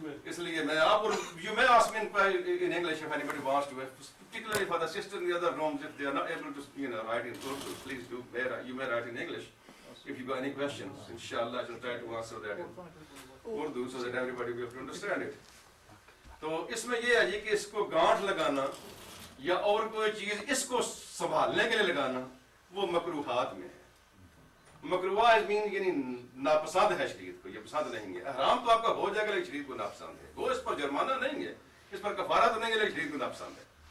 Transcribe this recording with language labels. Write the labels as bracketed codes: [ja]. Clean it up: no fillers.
[ur] اس لیے میں آپ [en] you may ask me in English if anybody wants to, particularly for the sisters in the other rooms, if they are not able to write in Urdu, please do, you may write in English if you got any questions. Inshallah I shall try to answer that in Urdu so that everybody will be able to understand it. [ur] تو اس میں یہ ہے جی کہ اس کو گانٹھ لگانا یا اور کوئی چیز اس کو سنبھالنے کے لیے لگانا وہ مکروہات میں ہے۔ مکروہ مین یعنی ناپسند ہے شریعت کو، یہ پسند نہیں ہے۔ احرام تو آپ کا ہو جائے گا لیکن شریعت کو ناپسند ہے، وہ اس پر جرمانہ نہیں ہے، اس پر کفارہ تو نہیں ہے لیکن شریعت کو ناپسند ہے۔